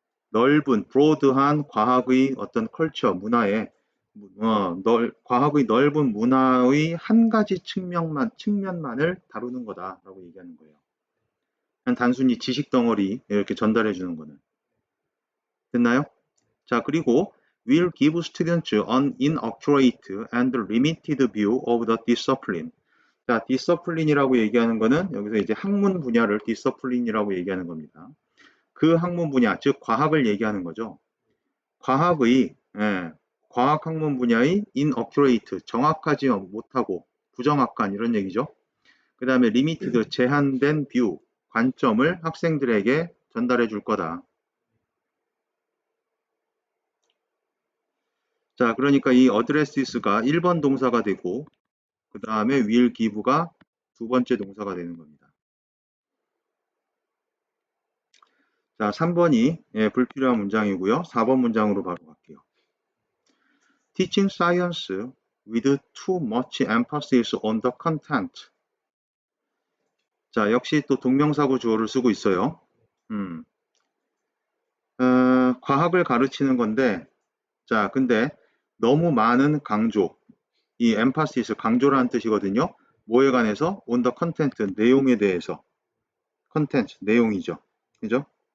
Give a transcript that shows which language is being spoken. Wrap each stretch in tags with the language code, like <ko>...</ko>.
<ko>넓은 브로드한 과학의 어떤 컬처 문화에 과학의 넓은 문화의 한 가지 측면만을 다루는 거다라고 얘기하는 거예요. 그냥 단순히 지식 덩어리 이렇게 전달해 주는 거는. 됐나요?</ko> <en>자, 그리고 will give students an inaccurate and limited view of the discipline.</en> <ko>자, discipline이라고 얘기하는 거는 여기서 이제 학문 분야를 discipline이라고 얘기하는 겁니다. 그 학문 분야, 즉 과학을 얘기하는 거죠. 과학의 과학 학문 분야의 inaccurate, 정확하지 못하고 부정확한 이런 얘기죠. 그 다음에 limited, 제한된 view, 관점을 학생들에게 전달해 줄 거다. 자, 그러니까 이 addresses가 1번 동사가 되고 그 다음에 will give가 두 번째 동사가 되는 겁니다. 자, 3번이 불필요한 문장이고요. 4번 문장으로 바로 갈게요.</ko> <en>Teaching science with too much emphasis on the content.</en> <ko>자, 역시 또 동명사구 주어를 쓰고 있어요. 과학을 가르치는 건데, 자, 근데 너무 많은 강조, 이 emphasis, 강조라는 뜻이거든요. 뭐에 관해서?</ko> <en>on the content,</en> <ko>내용에 대해서. content, 내용이죠. 그죠?</ko>